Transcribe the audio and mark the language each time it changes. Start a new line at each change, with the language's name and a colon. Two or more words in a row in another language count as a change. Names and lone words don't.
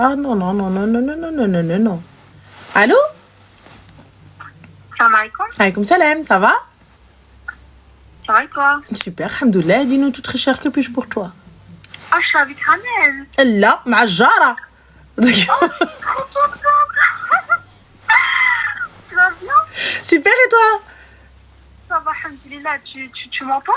French: Ah non, non, non, non, non, non, non, non, non, non, non. Allô?
Arabic: السلام عليكم. عليكم السلام,
French: ça va? Ça va et toi? Super, alhamdoulilah. Dis-nous tout très cher, que puis-je pour toi? Ah, je suis avec Ramel. Là, ma jara. Tu vas bien? Super, et toi? Ça va, alhamdoulilah. Tu m'entends?